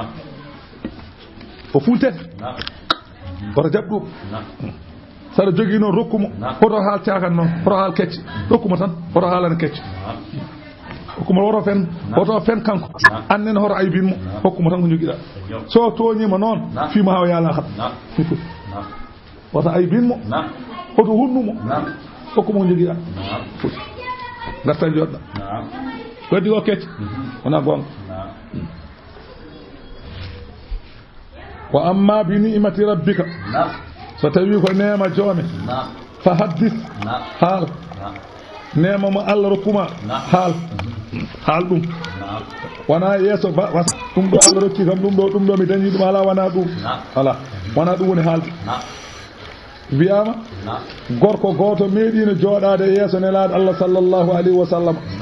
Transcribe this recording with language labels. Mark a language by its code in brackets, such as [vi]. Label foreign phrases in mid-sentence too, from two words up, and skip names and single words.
[ff] o funtete oto jaɓ ɗum saɗa jogui noon rokkumo hoto haal cakan noon hoto haal kecce rokkumo tan hoto haalana kecce hokkuma woto fen kanko annen hoto aybinmo hokkuma tan ko joguiɗa so toñima noon fima hawa yaala hat woto aybinmo hoto hunnumo hokkuma ko joguiɗa garta joɗɗa waddi o kecce wona gonga [ar] وأما بنعمة ربك [ff] so tawi ko nema joome [ar] فحدث [ff] haal nema mo Allah rokkuma haal ɗum wona yeeso ɗum ɗo Allah rokki kam ɗum ɗo mi dañi ɗum ala wona ɗum ala wona ɗum woni haalde wiyama gorko goto meeɗino jooɗade yeeso nelaɗo Allah [ar] صلى الله عليه وسلم